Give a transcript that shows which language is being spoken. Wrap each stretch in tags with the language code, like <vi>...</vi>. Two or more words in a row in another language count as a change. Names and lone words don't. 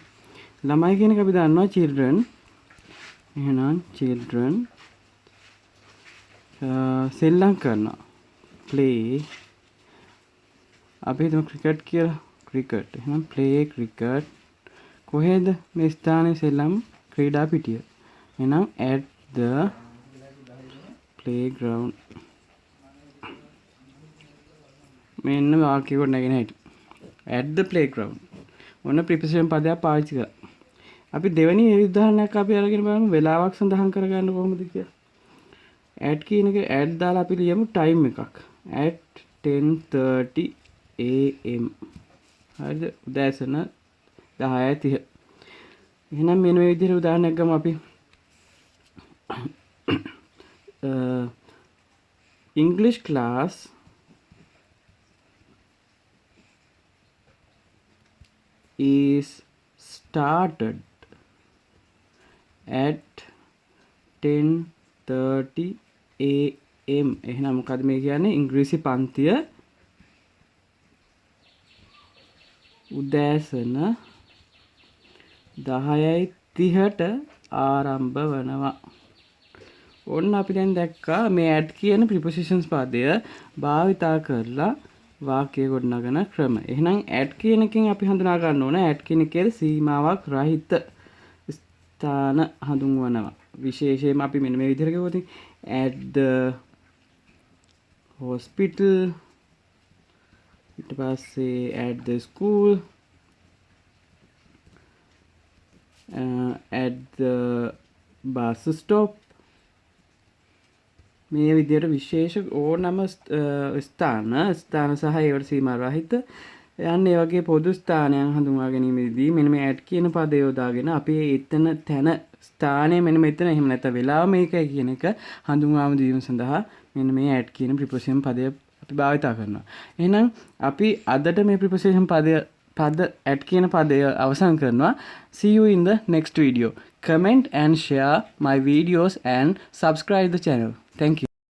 <si>ළමයි කියන එක අපි දන්නවා children. එහෙනම් children සෙල්ලම් කරනවා. play අපි හිතමු cricket කියලා. cricket. එහෙනම්</si> <en>play cricket.</en> <si>කොහෙද මේ ස්ථානයේ සෙල්ලම් ක්‍රීඩා පිටිය.</si> <en>එහෙනම් at the playground.</en> <si>මෙන්න වාක්‍ය කොට නැගෙන හැටි.</si> <en>at the playground.</en> <si>ඔන්න preposition පදයක් පාවිච්චි කරා. අපි දෙවෙනි උදාහරණයක් අපි අරගෙන බලමු වෙලාවක් සඳහන් කරගන්න කොහොමද කියලා. at කියන එක at දාලා අපි ලියමු time එකක්.</si> <en>at 10:30 am.</en> <si>හරිද? උදෑසන 10:30. එහෙනම් මෙන්න මේ විදිහට උදාහරණයක් ගමු අපි.</si> <en>English class is started at 10:30 am.</en> <si>එහෙනම් මොකද මේ කියන්නේ ඉංග්‍රීසි පන්තිය උදෑසන 10:30ට ආරම්භ වෙනවා. ඔන්න අපි දැන් දැක්කා මේ at කියන prepositions පදය භාවිතා කරලා වාක්‍ය ගොඩනගන ක්‍රම. එහෙනම් at කියන එකෙන් අපි හඳුනා ගන්න ඕන at කියන එකේ සීමාවක් රහිත ස්ථාන හඳුන්වනවා. විශේෂයෙන්ම අපි මෙන්න මේ විදිහට කිව්වොත්</si> <en>at the hospital, ඊට පස්සේ at the school, at the bus stop.</en> <si>මේ විදිහට විශේෂ ඕනම ස්ථාන සහ ඒවට සීමා රහිත යන්නේ ඒ වගේ පොදු ස්ථානයන් හඳුන්වා ගැනීමේදී මෙන්න මේ at කියන පදය යොදාගෙන අපි එතන තැන ස්ථානය මෙන්න මෙතන එහෙම නැත්නම් වෙලාව මේකයි කියන එක හඳුන්වාම දීම සඳහා මෙන්න මේ at කියන preposition පදය අපි භාවිත කරනවා. එහෙනම් අපි අදට මේ preposition පද at කියන පදය අවසන් කරනවා.</si> <en>See you in the next video. Comment and share my videos and subscribe the channel. Thank you.</en>